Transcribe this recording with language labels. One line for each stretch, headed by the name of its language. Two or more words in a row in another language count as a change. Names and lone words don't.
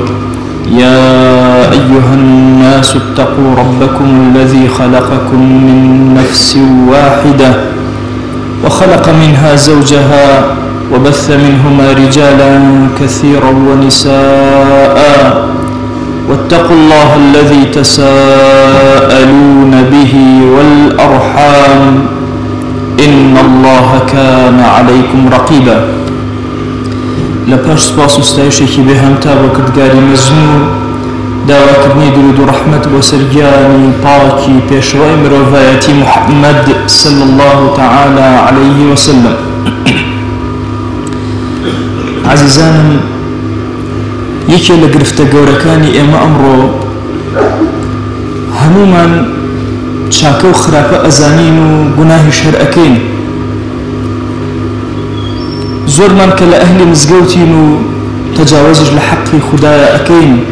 Arabic: يا أيها الناس اتقوا ربكم الذي خلقكم من نفس واحدة وخلق منها زوجها وبث منهما رجالا كثيرا ونساء واتقوا الله الذي تساءلون به والأرحام إن الله كان عليكم رقيبا.
Central Kurdish: لپاش سپاس و ستایشێکی بێهەمتا بۆ کردگاری مەزموو داواکردنی درود و ڕەحمەت بۆ سەرگیانی پاکی پێشەوای مرۆڤایەتی محەممەد
Arabic: صلی الله تعالى عليه وسلم.
Central Kurdish: عزیزانم، یەکێ لە گرفتە گەورەکانی ئێمە ئەمڕۆ هەمومان چاکە و خراپە ئەزانین و گوناهی شەر ئەکەین. زۆرمان کە لە ئەهلی مزگەوتین و تەجاوزش لە حەقی خودایە ئەکەین.